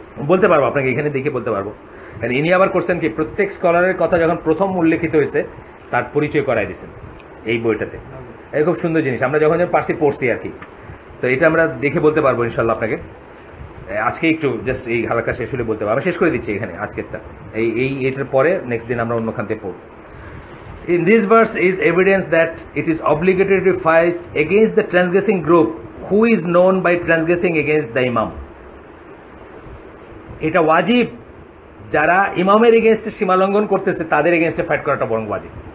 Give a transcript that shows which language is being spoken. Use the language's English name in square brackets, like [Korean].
[Bangla] বলতে পারবো আপনাকে, এখানে দেখে বলতে পারবো। ইনি আবার করছেন কি, প্রত্যেক স্কলারের কথা যখন প্রথম উল্লেখিত হয়েছে তার পরিচয় করাই দিয়েছেন এই বইটাতে। এই খুব সুন্দর জিনিস, আমরা যখন পার্সি পড়ছি আর কি। তো এটা আমরা দেখে বলতে পারবো ইনশাল্লাহ আপনাকে। আজকে একটু জাস্ট এই হালকা শেষ হলে বলতে পারবো। আমি শেষ করে দিচ্ছি এখানে আজকেরটা। এটার পরে নেক্সট দিন আমরা অন্য খান্তে পড়ব। [English] In this verse is evidence that it is obligatory to fight against the transgressing group who is known by transgressing against the imam. [Bangla] এটা ওয়াজিব, যারা ইমামের এগেনস্টে সীমালঙ্ঘন করতেছে তাদের এগেনস্টে ফাইট করাটা বরং ওয়াজিব।